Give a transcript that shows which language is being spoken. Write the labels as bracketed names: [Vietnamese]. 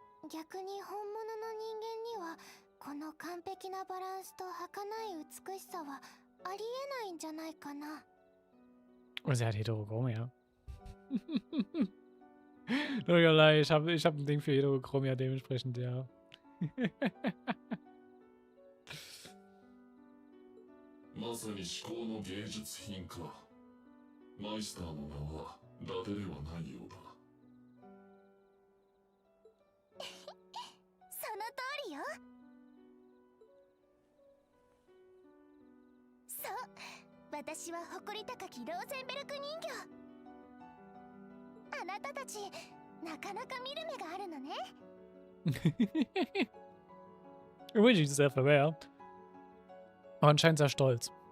[Japanese] 逆に本物の人間にはこの完璧なバランスと儚い美しさはありえないんじゃないかな。 [German] Und sie hat Heterochromia. Ich hab ein Ding für Heterochromia, dementsprechend, ja. [Japanese] まさに至高の芸術品か。マイスターの名は伊達ではないようだ。その通りよ。そう、私は誇り高きローゼンベルク人形。あなたたちなかなか見る目があるのね。 [German] Wünsche ich sehr verwehrt. Aber anscheinend sehr stolz.